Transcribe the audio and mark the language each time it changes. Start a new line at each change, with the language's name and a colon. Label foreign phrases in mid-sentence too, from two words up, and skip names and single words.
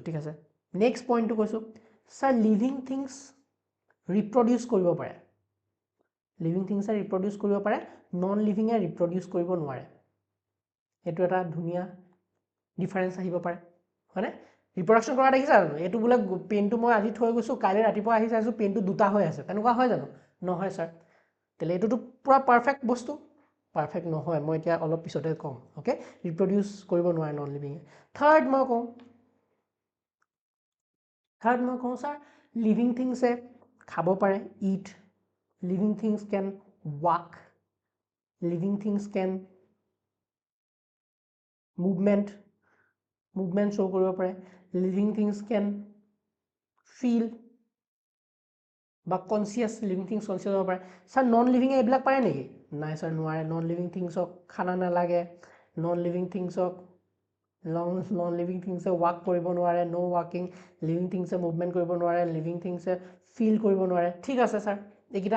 Assamese: ঠিক আছে নেক্সট পইণ্টটো কৈছোঁ ছাৰ
English: living things reproduce
Assamese: কৰিব পাৰে
English: living things reproduce
Assamese: কৰিব পাৰে
English: non living reproduce
Assamese: কৰিব নোৱাৰে এইটো এটা ধুনীয়া ডিফাৰেঞ্চ আহিব পাৰে হয়নে ৰিপ্ৰডাকশ্যন কৰা দেখিছা জানো এইটো বোলে পেনটো মই আজি থৈ গৈছোঁ কাইলৈ ৰাতিপুৱা আহি চাইছোঁ পেনটো দুটা হৈ আছে তেনেকুৱা হয় জানো নহয় ছাৰ তেলে এইটোতো পূৰা পাৰফেক্ট বস্তু পাৰফেক্ট নহয় মই এতিয়া অলপ পিছতে কম ওকে ৰিপ্ৰডিউচ কৰিব নোৱাৰে
English: non living
Assamese: থাৰ্ড মই
English: কওঁ ছাৰ লিভিং থিংছে
Assamese: খাব পাৰে
English: ইট living things can walk living things can movement show কৰিব
Assamese: পাৰে
English: living things can feel
Assamese: বা কনচিয়াছ
English: living things conscious
Assamese: হ'ব পাৰে ছাৰ নন লিভিঙে এইবিলাক পাৰে নেকি নাই ছাৰ নোৱাৰে
English: non living things
Assamese: খানা নালাগে
English: non living things non living things walk
Assamese: কৰিব নোৱাৰে
English: no walking living things movement
Assamese: কৰিব নোৱাৰে
English: living things feel
Assamese: কৰিব নোৱাৰে ঠিক আছে ছাৰ এইকেইটা